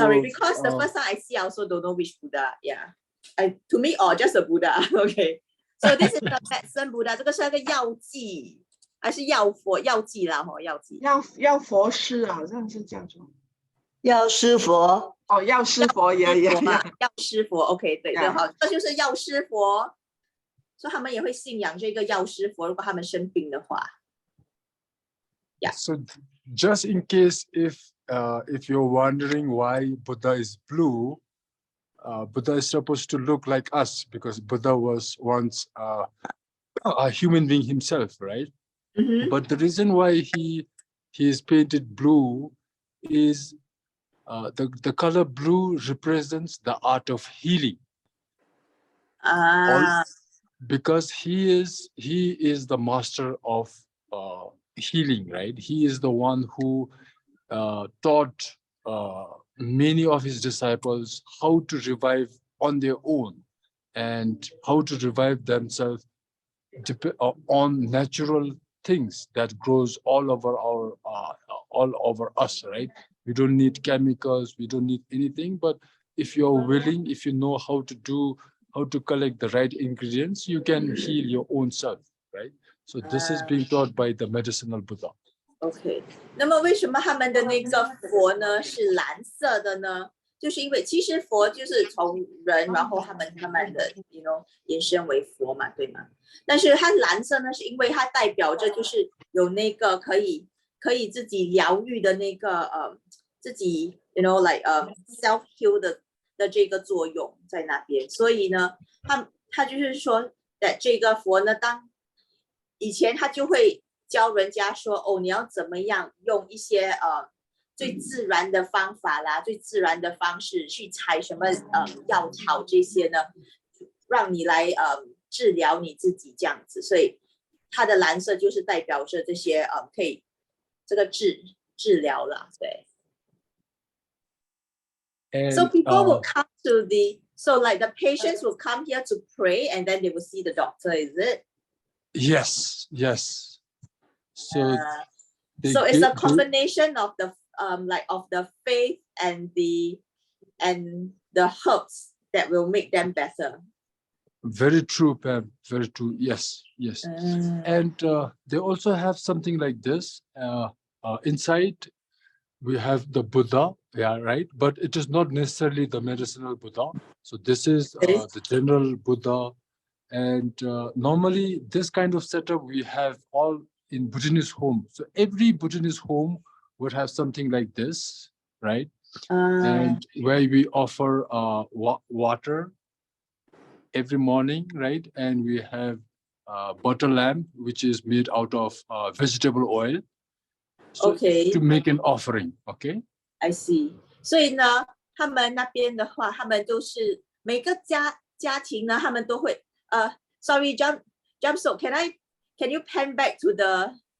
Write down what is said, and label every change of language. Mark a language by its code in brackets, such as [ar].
[en] Sorry, because the first time I see, I also don't know which Buddha. Yeah, to me, just a Buddha. Okay, so this is the medicine Buddha. [zh] 这个是那个药剂，还是药剂啦？药剂。药佛师好像是叫做药师佛，哦，药师佛也药师佛 ， [en] OK， [zh] 对对， [en] Yeah. [zh] 好，这就是药师佛，所以他们也会信仰这个药师佛。如果他们生病的话 [en] Yeah. So just in case if you're wondering why Buddha is blue, Buddha is supposed to look like us because Buddha was once a human being himself, right? But the reason why he is painted blue is the color blue represents the art of healing. 啊， Because he is the master of healing, right? He is the one who taught many of his disciples how to revive on their own and how to revive themselves on natural things that grows all over us, right? We don't need chemicals, we don't need anything, but if you're willing, if you know how to collect the right ingredients, you can heal your own self, right? So this is being taught by the medicinal Buddha. OK， [zh] 那么为什么他们的那个佛呢是蓝色的呢？就是因为其实佛就是从人，然后他们慢慢的延伸为佛嘛，对吗？但是它蓝色呢，是因为它代表着就是有那个可以自己疗愈的那个自己 [en] like self heal [zh] 的这个作用在那边，所以呢，他就是说的这个佛呢，当以前他就会教人家说，哦，你要怎么样用一些最自然的方法啦，最自然的方式去采什么药草这些呢，让你来治疗你自己这样子，所以它的蓝色就是代表着这些可以这个治疗啦，对。 [en] And, So people will come to so like the patients will come here to pray and then they will see the doctor, is it? yes. So so it's a combination of the like of the faith and the herbs that will make them better. Very true, Pam. Very true. Yes. And they also have something like this. Inside, we have the Buddha, yeah, right? But it is not necessarily the medicinal Buddha. So this is the general Buddha. And normally, this kind of setup we have all in Bhutanese home. So every Bhutanese home would have something like this, right? And where we offer water every morning, right? And we have butter lamp, which is made out of vegetable oil. So Okay. to make an offering, okay? I see. [zh] 所以呢，他们那边的话，他们都是每个家庭呢，他们都会 [en] sorry, jump so can you pan back to the